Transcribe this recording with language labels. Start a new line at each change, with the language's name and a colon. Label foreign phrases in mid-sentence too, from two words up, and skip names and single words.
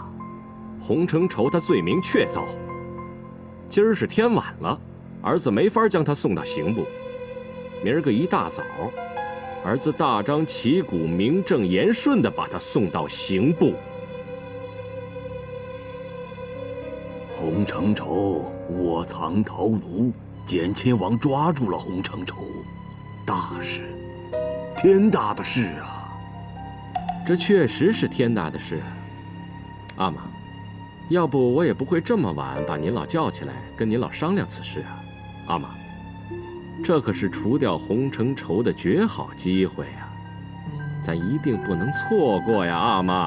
Chinese: 洪承疇他罪名確鑿，今兒是天晚了，兒子沒法將他送到刑部。明兒個一大早，兒子大張旗鼓、名正言順地把他送到刑部。洪承疇臥藏逃奴，簡親王抓住了洪承疇，大事，天大的事啊！這確實是天大的事。阿瑪， 要不我也不会这么晚把您老叫起来跟您老商量此事啊。阿玛，这可是除掉洪承畴的绝好机会啊，咱一定不能错过呀，阿玛。